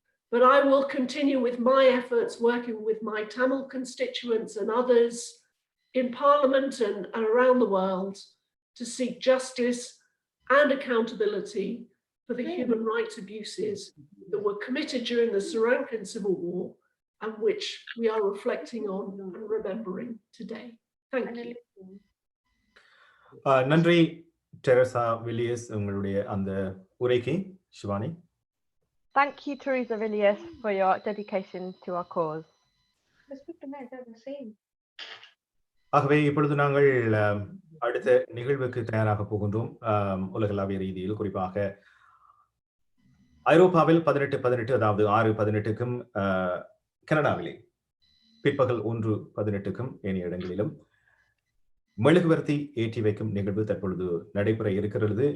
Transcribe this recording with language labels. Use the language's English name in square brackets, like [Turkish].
[English] But I will continue with my efforts, working with my Tamil constituents and others in Parliament and around the world to seek justice and accountability for the human rights abuses that were committed during the Sri Lankan Civil War and which we are reflecting on and remembering today. Thank you. [Tamil] நன்றி டெரசா Villiers உங்களுடைய அந்த உரைக்கு. Shivani. [English] Thank you, Teresa Villiers, for your dedication to our cause. [Tamil] ஆகவே இப்பொழுது நாங்கள் அடுத்த நிகழ்வுக்கு தயாராக போகின்றோம். உலகளாவிய ரீதியில் குறிப்பாக ஐரோப்பாவில் 18:18 அதாவது 6:18க்கும் கனடாவிலே பிற்பகல் 1:18க்கும் ஏனைய இடங்களிலும் மெழுகுவர்த்தி ஏற்றி வைக்கும் நிகழ்வு தற்பொழுது நடைபெற இருக்கிறது.